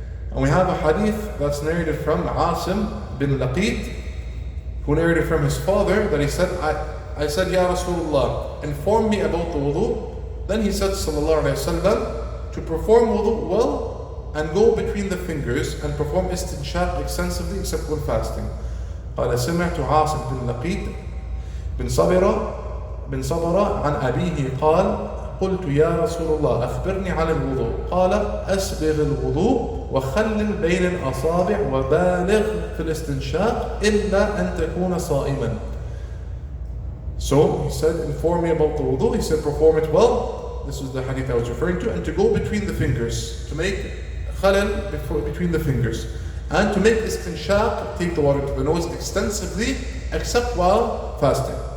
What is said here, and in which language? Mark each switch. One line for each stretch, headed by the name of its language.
English: And we have a hadith that's narrated from Asim bin Laqid, who narrated from his father that he said, I said, Ya Rasulullah, inform me about the wudu. Then he said, sallallahu alayhi wasallam, to perform wudu well, and go between the fingers and perform istinshaq extensively except when fasting.
Arabic: قال سمعت عاصم بن لقيد بن صبرة عن أبيه قال قلت يا رسول الله أخبرني عن الوضوء قال أسبغ الوضوء وخلل بين الأصابع وبالغ في الاستنشاق إلا أن تكون صائما.
English: So he said, inform me about the wudu. He said, perform it well. This is the hadith I was referring to. And to go between the fingers, to make khalal between the fingers, and to make istinshaq, take the water to the nose extensively except while fasting.